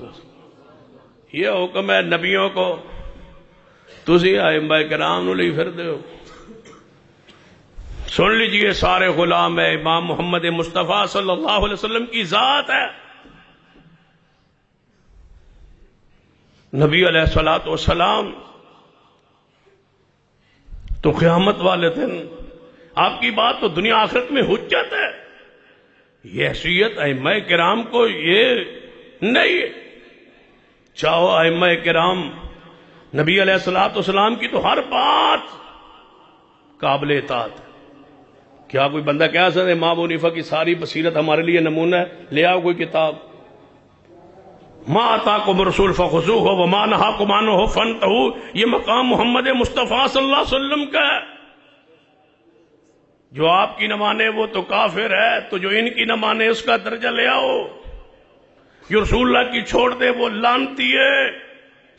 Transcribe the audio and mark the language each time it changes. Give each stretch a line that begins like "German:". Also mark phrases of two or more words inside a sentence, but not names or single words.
Urdu: یہ حکم ہے نبیوں کو،
Punjabi: تسی ائمہ کرام نو لئی پھردے ہو۔
Urdu: سن لیجئے سارے غلام ہے، امام محمد مصطفیٰ صلی اللہ علیہ وسلم کی ذات ہے۔ نبی علیہ السلام تو قیامت والے دن آپ کی بات تو دنیا آخرت میں حجت ہے، یہ حیثیت ائمہ کرام کو یہ نہیں ہے۔ چاہو ائمہ کرام نبی علیہ السلام کی تو ہر بات قابل اطاعت ہے۔ کیا کوئی بندہ کہہ سکتا ہے امام ابو حنیفہ کی ساری بصیرت ہمارے لیے نمونہ ہے؟ لے آؤ کوئی کتاب،
Arabic: ما آتاکم الرسول فخذوہ وما نہاکم عنہ فانتہوا،
Urdu: یہ مقام محمد مصطفیٰ صلی اللہ علیہ وسلم کا ہے۔ جو آپ کی نہ مانے وہ تو کافر ہے، تو جو ان کی نہ مانے اس کا درجہ لے آؤ۔ جو رسول اللہ کی چھوڑ دے وہ لعنتی ہے۔